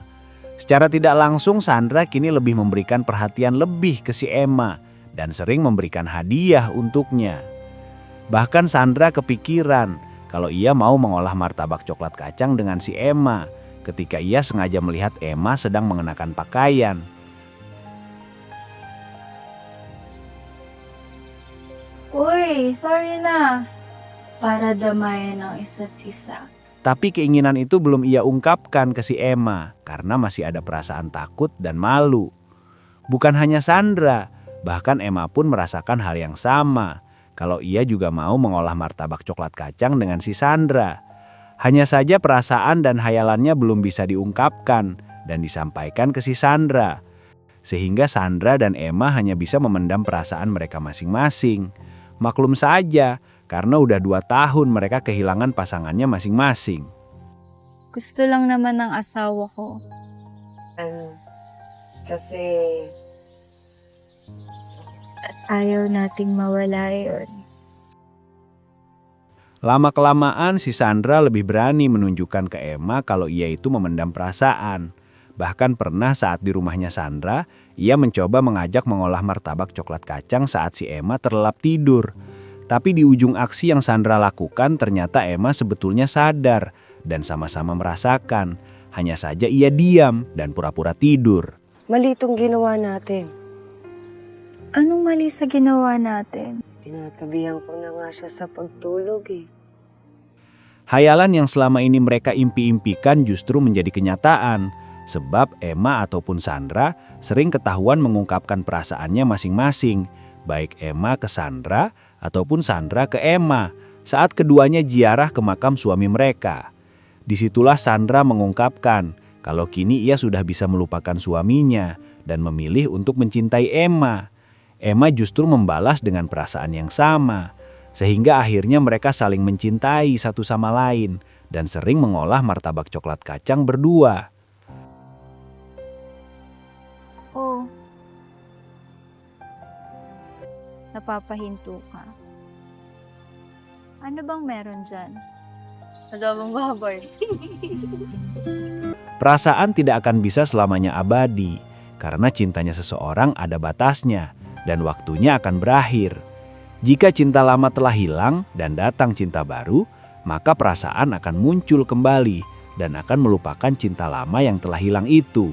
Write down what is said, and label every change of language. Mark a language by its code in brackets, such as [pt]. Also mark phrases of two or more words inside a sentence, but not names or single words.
[id] Secara tidak langsung Sandra kini lebih memberikan perhatian lebih ke si Emma dan sering memberikan hadiah untuknya. Bahkan Sandra kepikiran kalau ia mau mengolah martabak coklat kacang dengan si Emma. ketika ia sengaja melihat Emma sedang mengenakan pakaian. [tl] Uy, sorry na. Para damayan ang isa't isa. [id] Tapi keinginan itu belum ia ungkapkan ke si Emma karena masih ada perasaan takut dan malu. Bukan hanya Sandra, bahkan Emma pun merasakan hal yang sama. Kalau ia juga mau mengolah martabak coklat kacang dengan si Sandra. Hanya saja perasaan dan hayalannya belum bisa diungkapkan dan disampaikan ke si Sandra. Sehingga Sandra dan Emma hanya bisa memendam perasaan mereka masing-masing. Maklum saja, karena udah 2 tahun mereka kehilangan pasangannya masing-masing. [tl] Gusto lang naman ng asawa ko. Kasi Ayaw nating mawala yun. [id] Lama-kelamaan si Sandra lebih berani menunjukkan ke Emma kalau ia itu memendam perasaan. Bahkan pernah saat di rumahnya Sandra, ia mencoba mengajak mengolah martabak coklat kacang saat si Emma terlelap tidur. Tapi di ujung aksi yang Sandra lakukan ternyata Emma sebetulnya sadar dan sama-sama merasakan. Hanya saja ia diam dan pura-pura tidur. [tl] mali itong ginawa natin. Anong mali sa ginawa natin? Tinatabihan ko na nga siya sa pagtulog eh. [id] Hayalan yang selama ini mereka impi-impikan justru menjadi kenyataan. Sebab Emma ataupun Sandra sering ketahuan mengungkapkan perasaannya masing-masing. Baik Emma ke Sandra ataupun Sandra ke Emma saat keduanya ziarah ke makam suami mereka. Disitulah Sandra mengungkapkan kalau kini ia sudah bisa melupakan suaminya dan memilih untuk mencintai Emma. Emma justru membalas dengan perasaan yang sama, sehingga akhirnya mereka saling mencintai satu sama lain dan sering mengolah martabak coklat kacang berdua. [tl] Oh. Napapahinto ka. Ano bang meron dyan? Adobong baboy. [id] Perasaan tidak akan bisa selamanya abadi, karena cintanya seseorang ada batasnya dan waktunya akan berakhir. Jika cinta lama telah hilang dan datang cinta baru, maka perasaan akan muncul kembali dan akan melupakan cinta lama yang telah hilang itu.